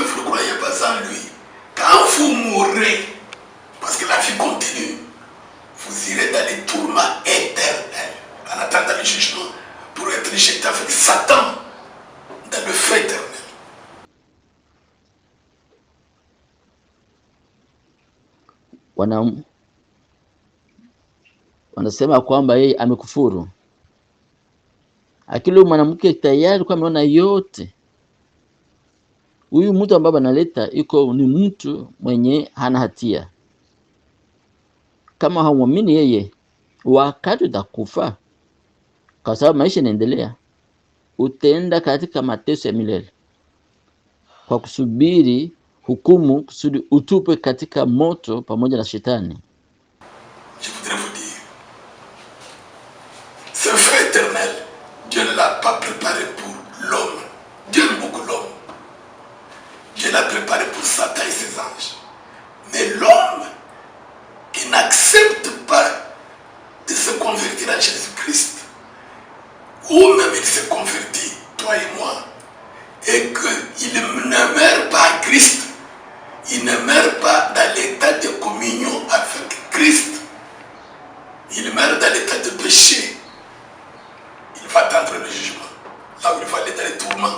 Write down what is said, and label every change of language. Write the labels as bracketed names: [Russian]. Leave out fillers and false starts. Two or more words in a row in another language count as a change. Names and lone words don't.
[French] vous ne croyez pas en lui, quand vous mourrez, parce que la vie continue, vous irez dans les tourments éternels, en attendant le jugement, pour être jeté avec Satan dans le feu éternel. [Swahili] Wanasema kwamba yeye amekufuru. Akili mwanamke tayari kwa ameona yote. Huyu mtu ambaye analeta iko ni mtu mwenye hana hatia. Kama haumwamini yeye, wakati utakufa, kwa sababu maisha yanaendelea, utaenda katika mateso ya milele kwa kusubiri hukumu, kusudi utupwe katika moto pamoja na shetani. [French] Je voudrais vous dire, ce feu éternel, Dieu ne l'a pas préparé pour l'homme. Dieu aime beaucoup l'homme. Dieu l'a préparé pour Satan et ses anges. Mais l'homme qui n'accepte pas de se convertir à Jésus-Christ, ou même il se convertit, toi et moi, et qu'il ne meurt pas à Christ, il ne meurt pas dans l'état de communion avec Christ, il meurt dans l'état de péché, il va attendre le jugement, là où il va aller dans les tourments.